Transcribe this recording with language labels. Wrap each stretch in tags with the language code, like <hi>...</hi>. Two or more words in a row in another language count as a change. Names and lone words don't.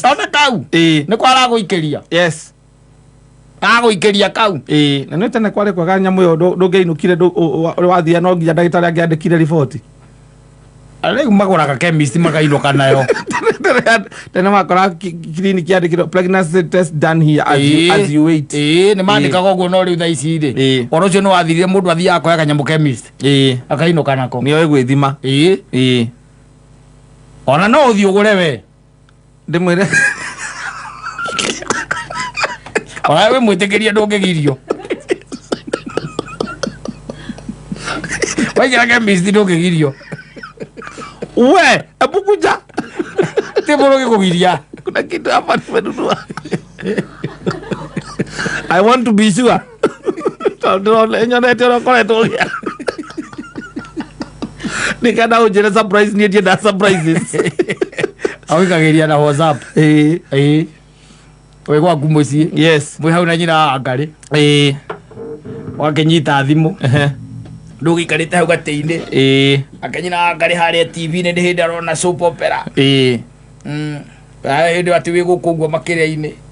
<ki>ona kau nĩ kwaragũikĩria agũikĩria kau na nĩ tene kwarĩ kwaga nyamũ ĩyo ndũngĩinũkire wathia no nginya ndagĩtarĩ angĩandĩkire riboti rĩu magũraga chemist makainũka nayo tene makora clinic yandĩkĩrwo</ki> <en>pregnancy test done here as you wait</en> <ki>nĩ mandĩkaga ũguo no rĩu thaa ici rĩ ũhoro ũcio nĩ wathirire mũndũ athiaga akoya kanyamũ chemist akainũka nako nĩoĩ gwĩthima ona no ũthiĩ ũgũre we ndĩmwĩre ona we mwĩtĩkĩrie ndũngĩgirio waigĩra chemist ndũngĩgirio we ebukuja ti mũndũ gĩkũgiria</ki> <sw>kuna kitu hapa nimenunua</sw> <en>I want to be sure</en> <ki>nyonete ũrakoretwo gĩa nikenda ũnjĩre surprise niĩ ndienda surprises awĩkagĩria na WhatsApp we gwaku mũciĩ mwĩ hau na nyina wa Ngarĩ wakĩnyita thimũ ndũgĩikarĩte hau gatĩ-inĩ akanyina wa Ngarĩ harĩa TV-inĩ nĩ hĩndĩ arona</ki> <en>soap opera</en> <ki>hĩndĩ atĩ wĩ gũkũ ũguo makĩria-inĩ</ki>